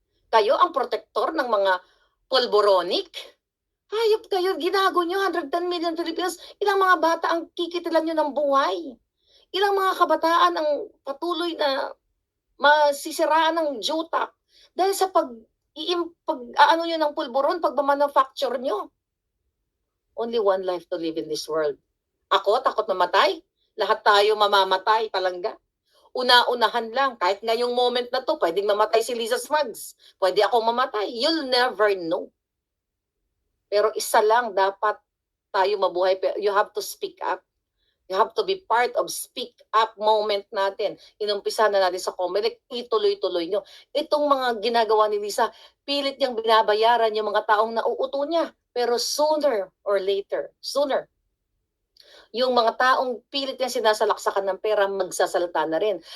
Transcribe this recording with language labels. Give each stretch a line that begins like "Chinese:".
Filipino: Kayo ang protector ng mga polboronic? Hayop kayo, ginago nyo, 110 million Filipinos. Ilang mga bata ang kikitilan nyo ng buhay? Ilang mga kabataan ang patuloy na masisiraan ng jutak dahil sa ano nyo ng pulburon, pagmamanufacture nyo.
English: Only one life to live in this world.
Filipino: Ako, takot mamatay? Lahat tayo mamamatay, palangga. Una-unahan lang, kahit ngayong moment na to, pwedeng mamatay si Lisa Smugs. Pwede akong mamatay.
English: You'll never know.
Filipino: Pero isa lang, dapat tayo mabuhay.
English: You have to speak up. You have to be part of speak up moment natin.
Filipino: Inumpisa na natin sa Comelec, ituloy-tuloy nyo. Itong mga ginagawa ni Lisa, pilit niyang binabayaran yung mga taong nauuto niya. Pero sooner or later, yung mga taong pilit niyang sinasalaksakan ng pera, magsasalita na rin.